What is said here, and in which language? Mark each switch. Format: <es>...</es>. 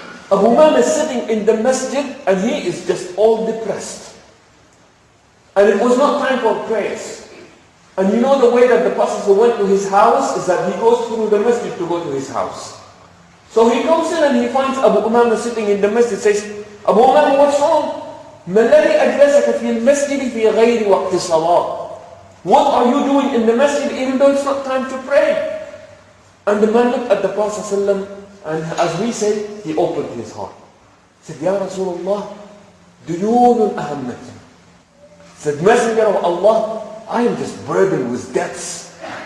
<en>Abu Umama is sitting in the masjid and he is just all depressed. And it was not time for prayers. And you know the way that the Prophet went to his house is that he goes through the masjid to go to his house. So he comes in and he finds Abu Umama sitting in the masjid, says, Abu Umama, what's wrong?</en> <ar>ما الذي أجلسك في المسجد في غير وقت الصلاة?</ar> <en>What are you doing in the masjid even though it's not time to pray? And the man looked at the Prophet ﷺ, and as we say, he opened his heart. He said,</en> <ar>Ya Rasulullah, duyunun ahammati.</ar> <en>Said, Messenger of Allah, I am just burdened with debts.</en>